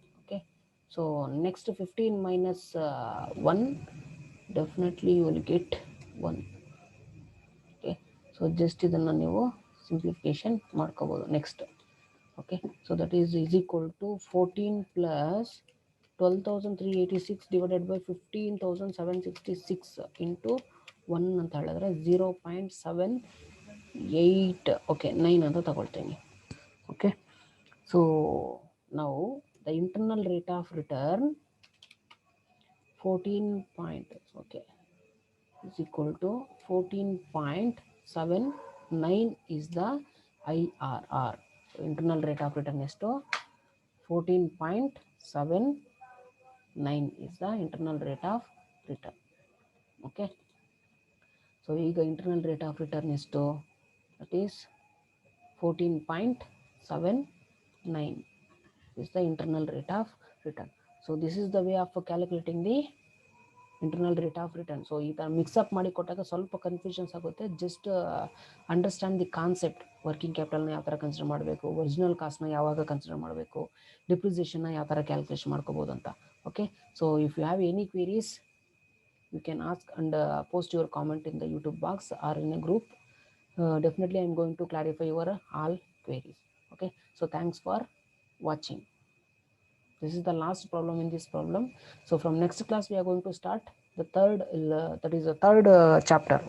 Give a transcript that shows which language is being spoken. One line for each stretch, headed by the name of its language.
English: Okay, so next 15 minus 1, definitely you will get 1.
Kannada: Okay, so just ಇದನ್ನು ನೀವು simplification ಮಾಡ್ಕೋಬೋದು.
English: next okay, so that is equal to 14 plus 12,386 divided by 15,766 into 1
Kannada: ಅಂತ ಹೇಳಿದ್ರೆ
English: 0.78, okay 9 ಅಂತ ತಗೊಳ್ತೀನಿ. Okay, so ನಾವು the internal rate of return 14 point, okay, is equal to 14.79 is the IRR. So internal rate of return is to 14.79 is the internal rate of return. Okay, so ಈಗ internal rate of return is to, that is 14.79 is the internal rate of return. So this is the way of calculating the internal rate of return.
Kannada: So ಈ ಥರ mix-up ಮಾಡಿ ಕೊಟ್ಟಾಗ ಸ್ವಲ್ಪ confusions ಆಗುತ್ತೆ.
English: Just understand the concept.
Kannada: Working ಕ್ಯಾಪಿಟಲ್ನ ಯಾವ ಥರ consider ಮಾಡಬೇಕು, original ಕಾಸ್ಟ್ನ ಯಾವಾಗ ಕನ್ಸಿಡರ್ ಮಾಡಬೇಕು, ಡಿಪ್ರಿಸಿಯೇಷನ್ನ ಯಾವ ಥರ ಕ್ಯಾಲ್ಕುಲೇಷನ್ ಮಾಡ್ಕೋಬೋದು ಅಂತ.
English: Okay, so if you have any queries you can ask and post your comment in the YouTube box or in a group. Definitely I am going to clarify your all queries. Okay, so thanks for watching. This is the last problem in this problem. So from next class we are going to start the third that is the third chapter.